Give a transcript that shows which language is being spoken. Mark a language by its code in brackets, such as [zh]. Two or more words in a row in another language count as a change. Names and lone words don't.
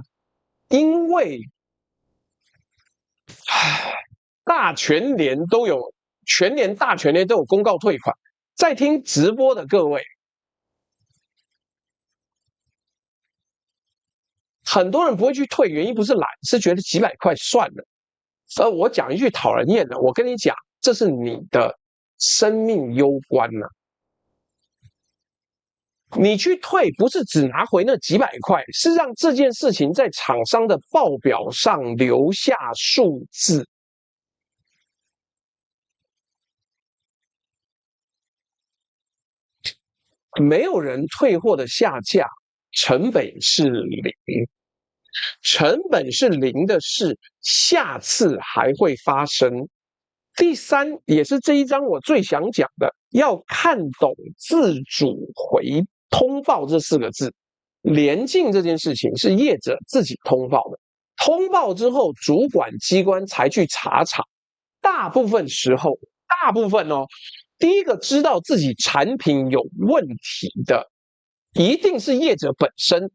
[zh] 因為大全聯都有，全聯、大全聯都有公告退款。在聽直播的各位，很多人不會去退，原因不是懶，是覺得幾百塊算了。而我講一句討人厭的，我跟你講，這是你的生命攸關啊。你去退不是只拿回那幾百塊，是讓這件事情在廠商的報表上留下數字。沒有人退貨的下架，成本是0，成本是0的事，下次還會發生。第三，也是這一章我最想講的，要看懂自主回通報這4個字。聯競這件事情是業者自己通報的，通報之後主管機關才去查廠。大部分時候，第一個知道自己產品有問題的，一定是業者本身。